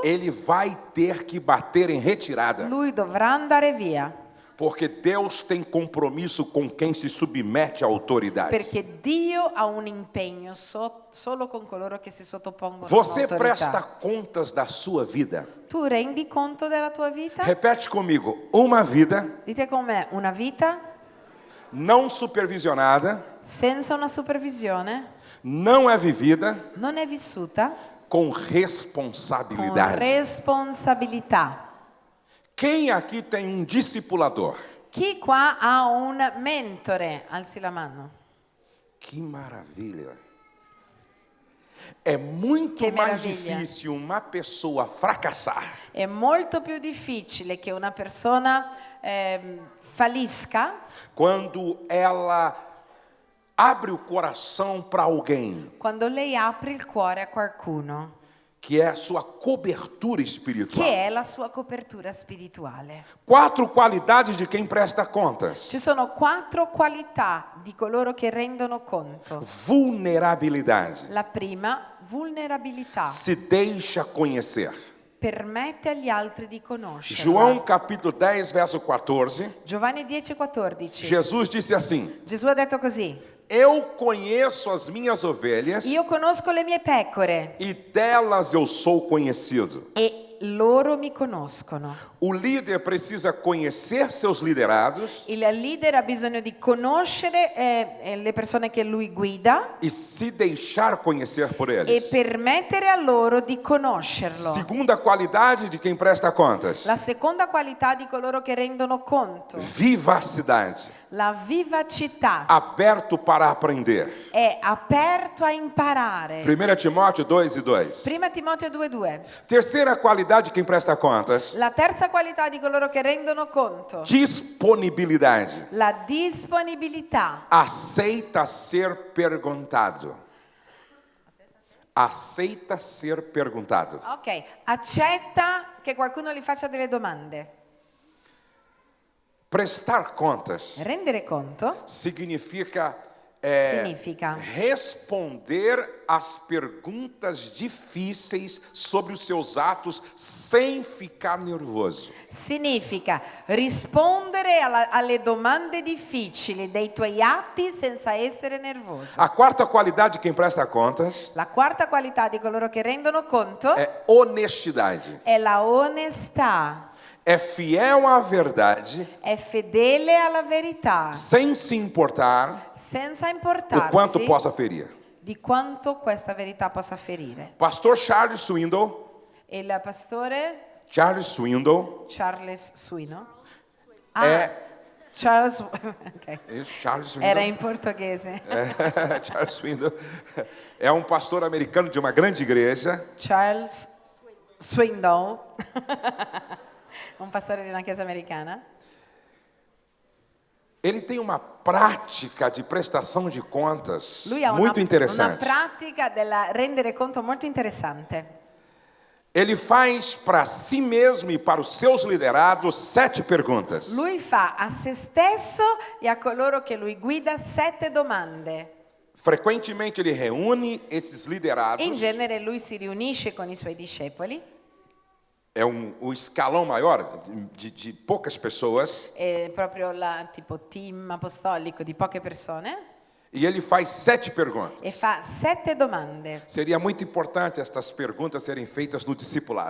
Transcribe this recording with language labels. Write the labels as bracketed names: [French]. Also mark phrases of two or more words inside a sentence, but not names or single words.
[Portuguese] ele vai ter que bater em retirada. [Italian] lui dovrà andare via. [Portuguese] Porque Deus tem compromisso com quem se submete à autoridade. [Italian] Perché Dio ha un impegno solo con coloro che si sottopongono Você all'autorità. [Portuguese] presta contas da sua vida. [Italian] Tu rendi conto della tua vita? [Portuguese] Repete comigo: uma vida [Italian] Dite con me, una vita [Portuguese] não supervisionada [Italian] senza una supervisione [Portuguese] não é vivida [Italian] non è vissuta com con responsabilidade. responsabilità. [Portuguese] Quem aqui tem um discipulador? [Italian] Chi qua ha un mentore? Alzi la mano. [Portuguese] Que maravilha! É muito Que mais maravilha. difícil uma pessoa fracassar [Italian] È molto più difficile che una persona fallisca [Portuguese] quando ela abre o coração para alguém, [Italian] Quando lei apre il cuore a qualcuno, [Portuguese] que é a sua cobertura espiritual. [Italian] che è la sua copertura spirituale. [Portuguese] 4 qualidades de quem presta contas: [Italian] Ci sono 4 qualità di coloro che rendono conto. [Portuguese] vulnerabilidade, [Italian] La prima, vulnerabilità. [Portuguese] se deixa conhecer. [Italian] Permette agli altri di conoscerla. [Portuguese] João capítulo 10, verso 14, [Italian] Giovanni 10,14. [Portuguese] Jesus disse assim: [Italian] Gesù ha detto così: [Portuguese] eu conheço as minhas ovelhas [Italian] io conosco le mie pecore [Portuguese] e delas eu sou conhecido. [Italian] e loro mi conoscono. [Portuguese] O líder precisa conhecer seus liderados [Italian] Il leader ha bisogno di conoscere le persone che lui guida [Portuguese] e se deixar conhecer por e eles. [Italian] permettere a loro di conoscerlo. [Portuguese] Segunda qualidade de quem presta contas: [Italian] La seconda qualità di coloro che rendono conto, [Portuguese] vivacidade, [Italian] la vivacità, [Portuguese] aberto para aprender. [Italian] è aperto a imparare. [Portuguese] 1 Timóteo 2:2. [Italian] Prima Timoteo 2,2. [Portuguese] Terceira qualidade de quem presta contas: [Italian] La terza qualità di coloro che rendono conto, [Portuguese] disponibilidade. [Italian] la disponibilità. [Portuguese] Aceita ser perguntado. Aceita ser perguntado. [Italian] Ok, accetta che qualcuno gli faccia delle domande. [Portuguese] Prestar contas [Italian] Rendere conto significa significa [Portuguese] responder às perguntas difíceis sobre os seus atos sem ficar nervoso. [Italian] significa rispondere alle domande difficili dei tuoi atti senza essere nervoso. [Portuguese] A quarta qualidade de quem presta contas [Italian] La quarta qualità di coloro che rendono conto [Portuguese] é honestidade. [Italian] è la onestà. [Portuguese] É fiel à verdade, [Italian] È fedele alla verità, [Portuguese] sem se importar senza o quanto importarsi possa ferir. [Italian] di quanto questa verità possa ferire. [Portuguese] Pastor Charles Swindoll, [Italian] Il pastore Charles Swindoll, Charles Swino. Charles, ok. Charles Era Swindoll, in portoghese. [Portuguese] Charles Swindoll é um pastor americano de uma grande igreja. [Italian] Charles Swindoll, un pastore di una chiesa americana. [Portuguese] Ele tem uma prática de prestação de contas [Italian] Lui ha muito una interessante. pratica della rendere conto molto interessante. [Portuguese] Ele faz para si mesmo e para os seus liderados 7 perguntas. [Italian] Lui fa a se stesso e a coloro che lui guida 7 domande. [Portuguese] Frequentemente ele reúne esses liderados. [Italian] In genere lui si riunisce con i suoi discepoli, [Portuguese] É o escalão maior de poucas pessoas. [Italian] è proprio il tipo team apostolico di poche persone, [Portuguese] E ele faz 7 perguntas. [Italian] e fa 7 domande. [Portuguese] Seria muito importante estas perguntas serem feitas no discipulado.